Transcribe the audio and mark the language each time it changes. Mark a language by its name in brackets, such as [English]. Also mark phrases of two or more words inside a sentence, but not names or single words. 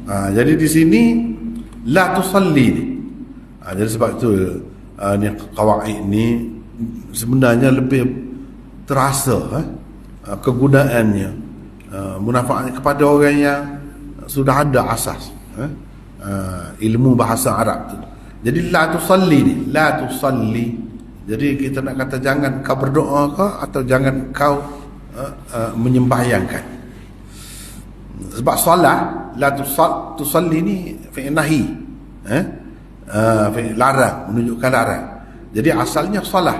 [Malay] Jadi di sini [Arabic] لا تصل [Malay] ni. Jadi sebab tu ni qawaid ni sebenarnya lebih terasa kegunaannya, munafaat kepada orang yang sudah ada asas ilmu bahasa Arab tu. Jadi [Arabic] لا تصل [Malay] ni, [Arabic] لا تصل. [Malay] Jadi kita nak kata jangan kau berdoa ke, atau jangan kau menyembahyangkan. Sebab solat [Arabic] لا تصل [Malay] ni [Arabic] فعل نهي, [Malay] fi'il larang, menunjukkan larang. Jadi asalnya solat.